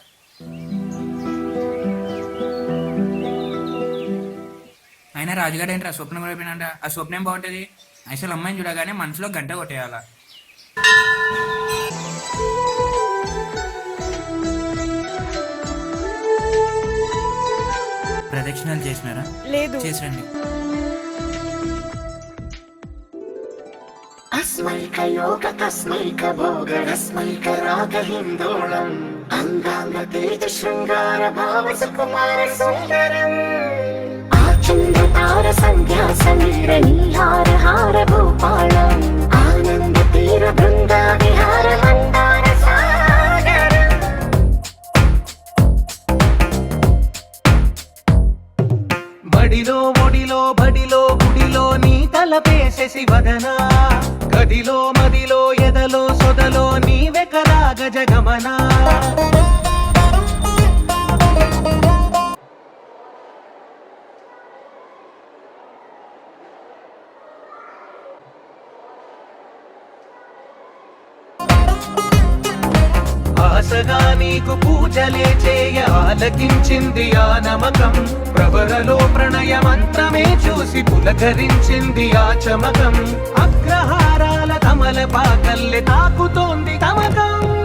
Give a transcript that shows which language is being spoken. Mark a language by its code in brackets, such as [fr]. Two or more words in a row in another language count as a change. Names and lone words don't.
[te] అయినా రాజుగారు ఏంటి ఆ స్వప్నం అయిపోయినంట. ఆ స్వప్నం బాగుంటుంది. అసలు అమ్మాయిని చూడగానే మనసులో గంట కొట్టేయాల. ప్రదక్షిణాలు చేసినారా? లేదు. చేసిరండి. [sa] अस्मैक योग तस्मैक भोग रस्मैक राग हिन्दोळम् अङ्गाङ्ग तेज शृङ्गार भाव सुकुमार सुन्दरम् आचन्द तार सन्ध्या समीर नीहार हार भूपालम् आनन्द तीर बृन्दा विहार मन्दार सागरम् [te] బడిలో ఒడిలో బడిలో గుడిలో నీ తలపేసే శివదనా, గదిలో మదిలో ఎదలో సొదలో నీవే కదా గజగమనా. ఆశగా నీకు పూజలే చేయ ఆలకించింది ఆ నమకం, ప్రవరలో ప్రణయ మంత్రమే చూసి పులకరించింది ఆ చమకం, అగ్రహారాల కమల పాకల్లె తాకుతోంది తమకం.